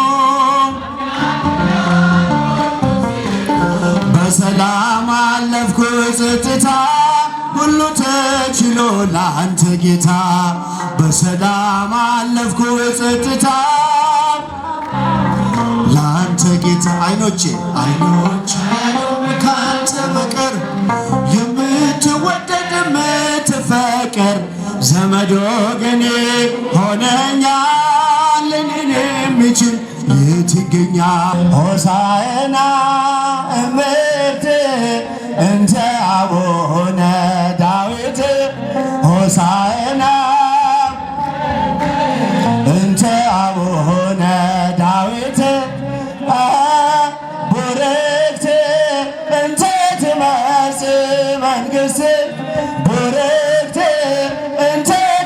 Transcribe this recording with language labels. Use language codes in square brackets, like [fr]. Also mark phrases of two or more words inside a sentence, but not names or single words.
[am] በሰላም አለፍኩ በጸጥታ ሁሉ ተችሎ ላንተ ጌታ በሰላም አለፍኩ በጸጥታ ላንተ ጌታ አይኖቼ ካንተ በቀር የምትወደድ የምትፈቀር ዘመድ ወገኔ ሆነኛል እኔን የሚችል የት ይገኛል [gez] ሆሳዕና እምርት እንተ አቡነ ዳዊት ሆሳዕና እንተ አቡነ ዳዊት ቡርክት እንተ ትመጽእ መንግሥት ቡርክት እንተ